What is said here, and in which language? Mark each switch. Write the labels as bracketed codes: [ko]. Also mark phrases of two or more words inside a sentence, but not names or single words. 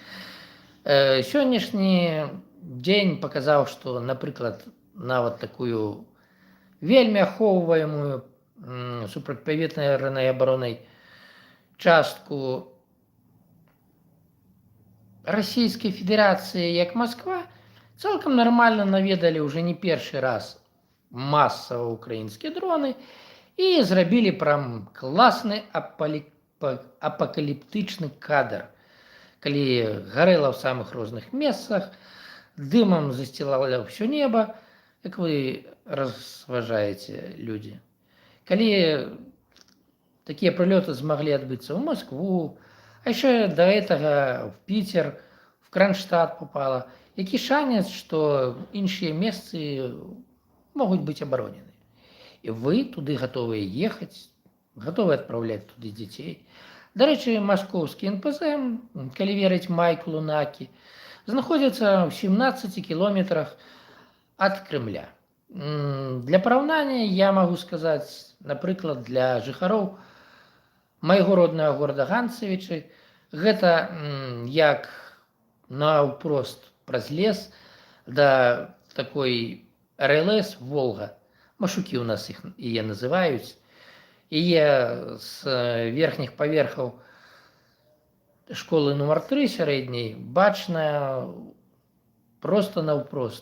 [be] Сённяшні дзень показаў, што, напрыклад, нават такую вельмі ахоўваемую супрацьпаветнай абаронай частку [ru] Российской Федерации, [be] як Москва, цалкам нормально наведали уже не першы раз [ru] массово украинские [be] дроны и зрабілі прям классный апокаліптычны кадр, калі гарэла [ru] в самых [be] розных месцах, [ru] дымом застилало все небо, как вы разважаете, люди. Калі такие прилеты смогли отбыться в Москву, а еще до этого в Питер, в Кронштадт попало, [be] які шанец, [ru] что [be] іншыя месцы [ru] могут быть оборонены. И вы туды готовы ехать, готовы отправлять туды детей. Дарэчы, московский НПЗ, [be] калі верыць [ru] Майклу Накі, знаходится в 17 километрах от Кремля. [be] Для параўнання [ru] я могу сказать, [be] напрыклад, для жыхароў майго роднага горада Ганцевічы, гэта як наўпрост праз лес да такой РЛС Волга. Машукі у нас іх яе называюць. Яе з верхніх паверхаў школы нумар 3 сярэдняй бачная просто наўпрост.